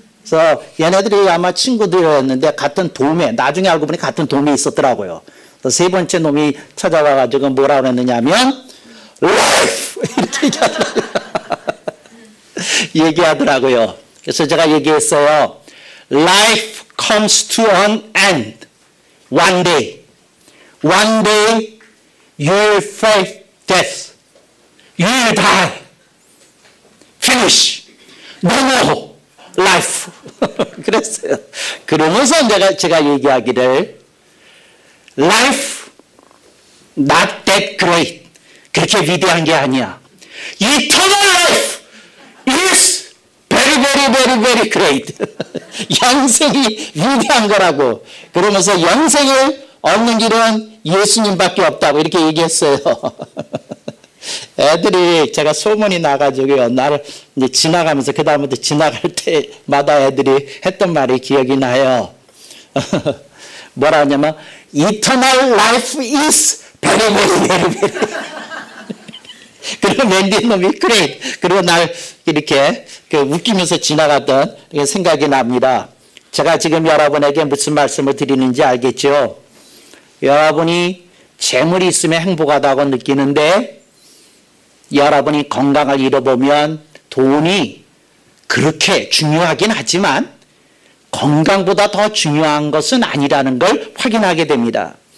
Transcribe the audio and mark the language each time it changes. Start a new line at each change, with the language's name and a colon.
Korean: 그래서 얘네들이 아마 친구들이었는데 같은 도매, 나중에 알고 보니 같은 도매에 있었더라고요. 그래서 세 번째 놈이 찾아와가지고 뭐라 그랬느냐면 life 이렇게 얘기하더라고요. 그래서 제가 얘기했어요.
English: Life comes to an end. One day. One day you will face death. You will die. Finish. No more life.
Korean: 그랬어요. 그러면서 제가 얘기하기를
English: Life not that great.
Korean: 그렇게 위대한 게 아니야.
English: Eternal life is very, very, very, very great.
Korean: 영생이 위대한 거라고. 그러면서 영생을 얻는 길은 예수님밖에 없다고 이렇게 얘기했어요. 애들이 제가 소문이 나가지고요. 나를 이제 지나가면서 그 다음부터 지나갈 때마다 애들이 했던 말이 기억이 나요. 뭐라 하냐면
English: Eternal life is very, very, very, very.
Korean: 그리고 맨 뒤에 놈이 great. 그리고 날 이렇게 웃기면서 지나갔던 생각이 납니다. 제가 지금 여러분에게 무슨 말씀을 드리는지 알겠죠? 여러분이 재물이 있으면 행복하다고 느끼는데 여러분이 건강을 잃어보면 돈이 그렇게 중요하긴 하지만 건강보다 더 중요한 것은 아니라는 걸 확인하게 됩니다.